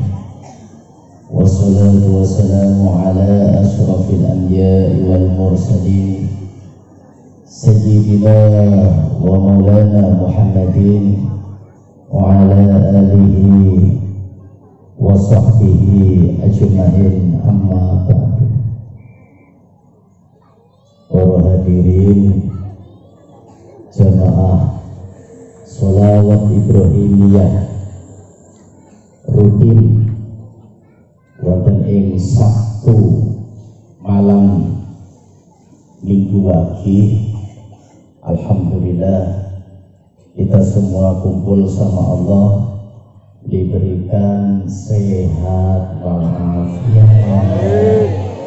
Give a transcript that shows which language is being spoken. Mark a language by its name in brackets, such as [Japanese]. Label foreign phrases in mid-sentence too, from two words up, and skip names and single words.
[Arabic] والصلاة والسلام على أشرف الأنبياء والمرسلين سيدنا ومولانا محمد وعلى آله وصحبه أجمعين، أما بعد. [Javanese] Para hadirin jamaah sholawat Ibrahimiyah rutin wonten ing Sabtu malam minggu wage. [Indonesian] Alhamdulillah kita semua kumpul sama Allah, diberikan sehat walafiat.